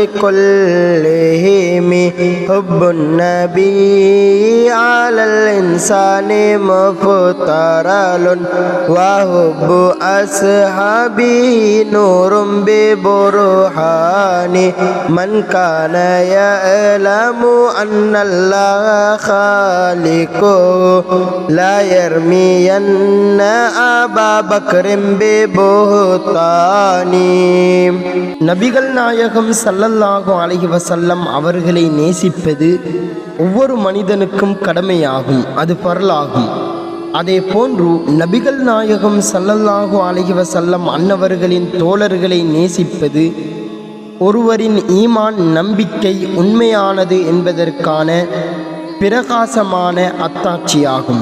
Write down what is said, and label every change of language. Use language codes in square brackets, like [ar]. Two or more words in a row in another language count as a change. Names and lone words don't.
[ar] كلهم حب النبي على الإنسان مفترض وحب أصحابه نور ببرهان من كان يعلم أن الله لا يرمين أبا بكر ببهتان. [ta] நபிகள் நாயகம் [ar] صلى الله عليه وسلم [ta] அவர்களை நேசிப்பது ஒவ்வொரு மனிதனுக்கும் கடமையாகும், அது பரலாகும். அதே போன்று நபிகள் நாயகம் [ar] صلى الله عليه وسلم [ta] அன்னவர்களின் தோழர்களை நேசிப்பது ஒருவரின் ஈமான் நம்பிக்கை உண்மையானது என்பதற்கான பிரகாசமான அத்தாட்சியாகும்.